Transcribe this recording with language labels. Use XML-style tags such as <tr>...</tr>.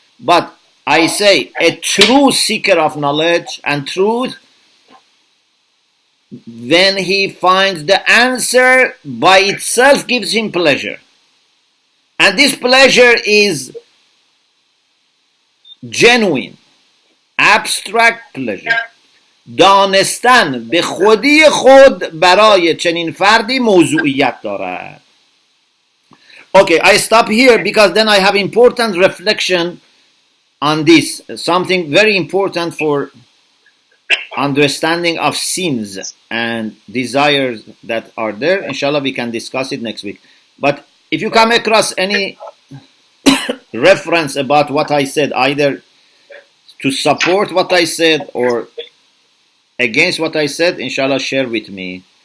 <en>But I say a true seeker of knowledge and truth, when he finds the answer, by itself gives him pleasure. And this pleasure is genuine, abstract pleasure.</en> <fa>دانستن به خودی خود برای چنین فردی موضوعیت دارد.</fa> <en>Okay, I stop here because then I have important reflection on this. Something very important for understanding of sins and desires that are there. Inshallah, we can discuss it next week. But if you come across any reference about what I said, either to support what I said or against what I said, inshallah share with me.</en>